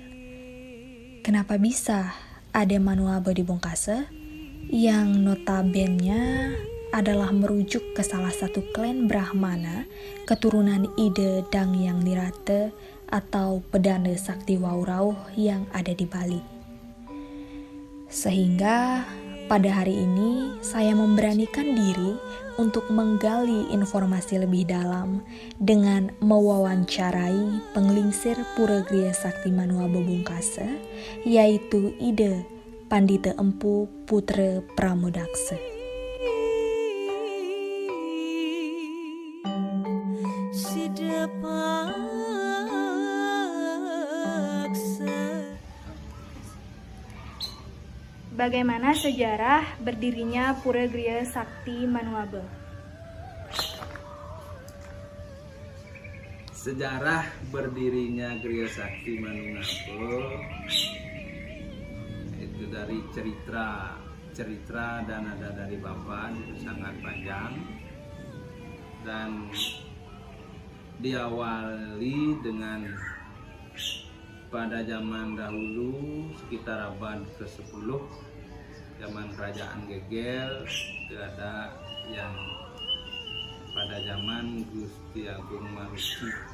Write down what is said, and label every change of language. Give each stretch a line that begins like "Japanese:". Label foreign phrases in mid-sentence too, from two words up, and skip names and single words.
Indonesian: Kenapa bisa ada Manuabe di Bungkasa yang notabene adalah merujuk ke salah satu klan Brahmana keturunan Ide Dangyang Nirate atau Pedana Sakti Waurauh yang ada di Bali. Sehingga pada hari ini saya memberanikan diri untuk menggali informasi lebih dalam dengan mewawancarai penglingsir Pura Griya Sakti Manuabe Bungkasa, yaitu Ide Pandita Empu Putra Pramodaksa. Bagaimana sejarah berdirinya Pura Griya Sakti Manuabe? Sejarah berdirinya Griya Sakti Manuabe itu dari cerita dan ada dari Bapak, itu sangat panjang dan diawali dengan pada zaman dahulu sekitar abad ke-10, zaman kerajaan Gegel, itu ada yang pada zaman Gusti Agung Maruci.